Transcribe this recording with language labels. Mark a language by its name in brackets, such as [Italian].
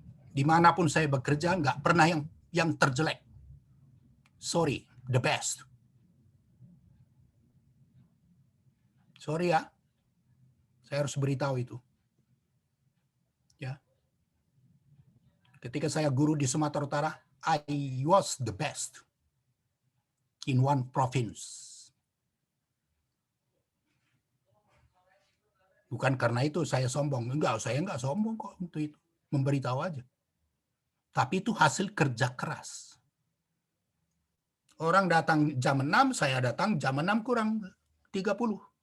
[Indonesian] Dimanapun saya bekerja, nggak pernah yang terjelek. [English] Sorry, the best. [Indonesian] Sorry ya, saya harus beritahu itu. Ya. Ketika saya guru di Sumatera Utara, [English] I was the best in one province. [Indonesian] Bukan karena itu saya sombong. Enggak, saya enggak sombong kok untuk itu. Memberitahu aja. Tapi itu hasil kerja keras. Orang datang jam 6, saya datang jam 6 kurang 30.